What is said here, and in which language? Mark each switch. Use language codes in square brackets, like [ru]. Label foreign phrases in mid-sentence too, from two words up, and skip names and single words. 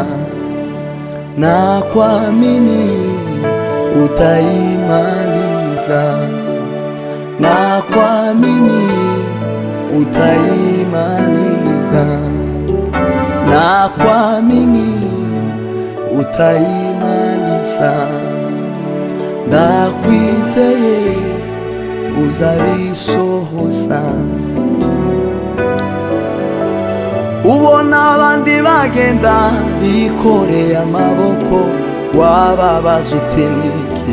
[sw] Na kuamini utaimaliza. Na kuamini utaimaliza. Na kuamini utaimaliza. [rw] Ndakwizeye uzabisohoza. Ubona abandi bagenda bikoreye amaboko, wababaza uti niki?